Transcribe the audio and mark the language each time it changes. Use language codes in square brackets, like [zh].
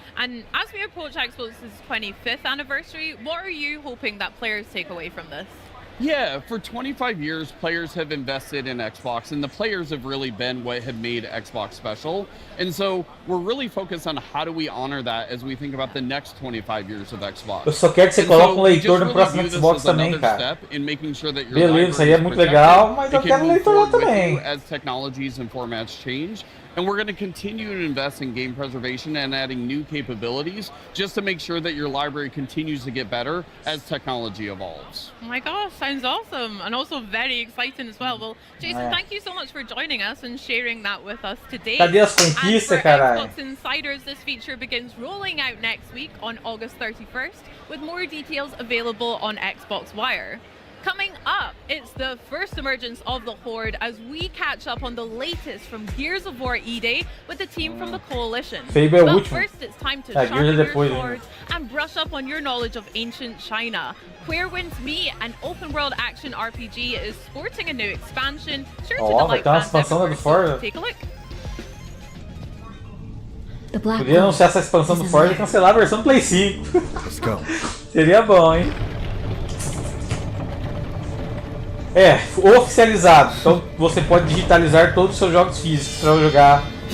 [en] And as we approach Xbox's 25th anniversary, what are you hoping that players take away from this? Yeah, for 25 years, players have invested in Xbox, and the players have really been what have made Xbox special. And so we're really focused on how do we honor that as we think about the next 25 years of Xbox. [pt] Eu só quero que você coloque um leitor no próximo Xbox também, cara. Beleza, isso aí é muito legal, mas eu quero um leitor lá também. [en] As technologies and formats change. And we're going to continue to invest in game preservation and adding new capabilities just to make sure that your library continues to get better as technology evolves. Oh my gosh, sounds awesome, and also very exciting as well. Well, Jason, thank you so much for joining us and sharing that with us today. [pt] Cadê as conquistas, caralho? [en] Xbox Insiders, this feature begins rolling out next week on August 31st, with more details available on Xbox Wire. Coming up, it's the first emergence of the Horde as we catch up on the latest from Gears of War E-Day with the team from the Coalition. But first, it's time to sharpen your swords and brush up on your knowledge of ancient China. Where Winds Meet, an open-world action RPG, is sporting a new expansion, sure to delight fans everywhere. So take a look. [pt] Podia anunciar essa expansão do Ford e cancelar a versão do Play 5. Seria bom, hein? É, oficializado. Então você pode digitalizar todos os seus jogos físicos para jogar.